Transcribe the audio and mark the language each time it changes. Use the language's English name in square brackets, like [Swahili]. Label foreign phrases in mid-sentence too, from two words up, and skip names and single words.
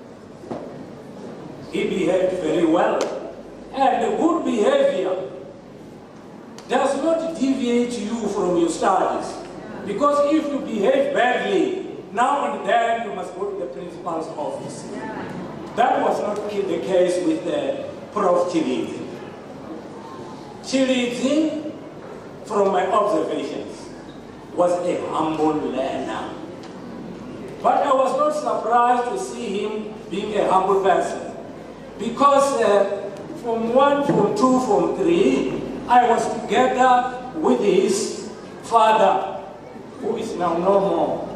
[English] He behaved very well. And good behavior does not deviate you from your studies. Because if you behave badly, now and then you must go to the principal's office. That was not the case with Prof. Tshilidzi. Tshilidzi, from my observations, was a humble learner. But I was not surprised to see him being a humble person. Because from 1, from 2, from 3, I was together with his father, who is now no more.